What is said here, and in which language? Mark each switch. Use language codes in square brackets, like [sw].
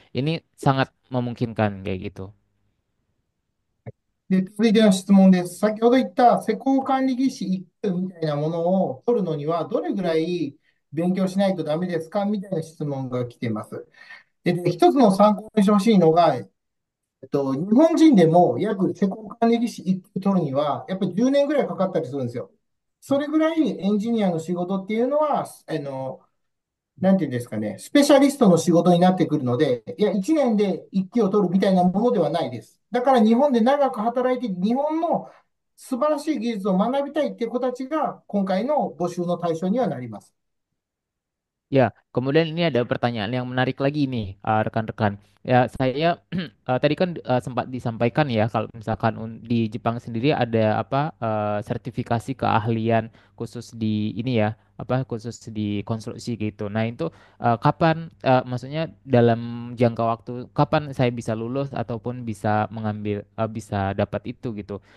[id] Ini sangat memungkinkan kayak gitu. [ja] で、続いての質問です。先ほど言った施工管理技師1級みたいなものを取るのには、どれぐらい勉強しないとダメですかみたいな質問が来ています。一つの参考にしてほしいのが、日本人でも約施工管理技師1級取るには、やっぱり10年ぐらいかかったりするんですよ。それぐらいエンジニアの仕事っていうのは、なんていうんですかね、スペシャリストの仕事になってくるので、いや、1年で1期を取るみたいなものではないです。だから日本で長く働いて、日本の素晴らしい技術を学びたいっていう子たちが、今回の募集の対象にはなります。 [id] Ya, kemudian ini ada pertanyaan yang menarik lagi nih, rekan-rekan. Ya, saya tadi kan sempat disampaikan ya kalau misalkan di Jepang sendiri ada apa sertifikasi keahlian khusus di ini ya, apa khusus di konstruksi gitu. Nah, itu kapan maksudnya dalam jangka waktu kapan saya bisa lulus ataupun bisa mengambil bisa dapat itu gitu.